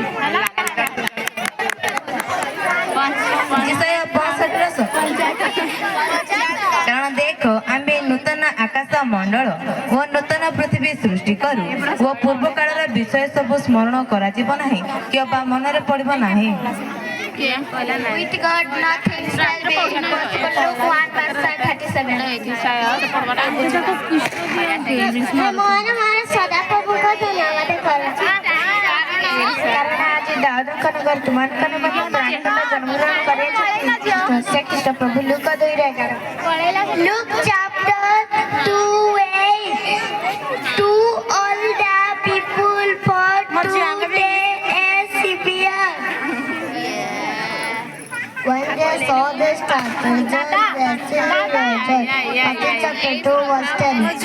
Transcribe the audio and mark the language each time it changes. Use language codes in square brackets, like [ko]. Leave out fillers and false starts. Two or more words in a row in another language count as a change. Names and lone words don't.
[or] କାରଣ ଦେଖ ଆମେ ନୂତନ ଆକାଶ ମଣ୍ଡଳ ଓ ନୂତନ ପୃଥିବୀ ସୃଷ୍ଟି କରୁ ଓ ପୂର୍ବ କାଳର ବିଷୟ ସବୁ ସ୍ମରଣ କରାଯିବ ନାହିଁ କିମ୍ବା ମନରେ ପଡ଼ିବ ନାହିଁ। [en] With God nothing shall be impossible. [or] Luke 1:37। ମୋର ସଦାପ୍ରଭୁଙ୍କ ଧନ୍ୟବାଦ କରୁଛି, କାରଣ ଆଜି ଦାଉଦଙ୍କ ନଗର ତୁମମାନଙ୍କ ନିମନ୍ତେ ତ୍ରାଣକର୍ତ୍ତା ଜନ୍ମଗ୍ରହଣ କରିଛନ୍ତି। ସେ ଖ୍ରୀଷ୍ଟ ପ୍ରଭୁ। ଲୁକ 2:11। [en] Luke chapter 2:8। To all the people for today is severe. When they saw the star, Matthew chapter 2:10।